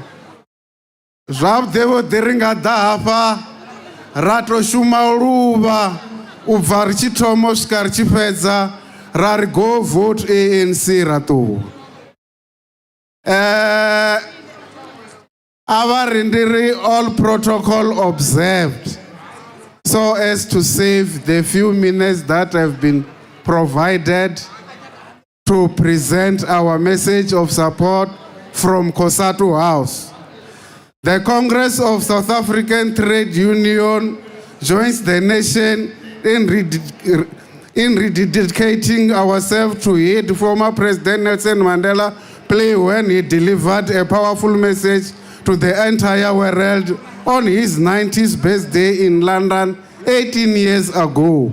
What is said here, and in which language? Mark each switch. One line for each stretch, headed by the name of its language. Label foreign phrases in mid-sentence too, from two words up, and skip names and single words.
Venda: Zwavhuḓi vhuḓi ri nga ḓa hafha ra to shuma u luvha u bva ri tshi thoma u swika ri tshi fhedza ra ri
English: go vote
Venda: ANC ra ṱuwa. A vha ri ndi ri
English: all protocol observed so as to save the few minutes that have been provided to present our message of support from Kosatu House. The Congress of South African Trade Union joins the nation in rededicating ourselves to heed former President Nelson Mandela plea when he delivered a powerful message to the entire world on his 90th birthday in London 18 years ago.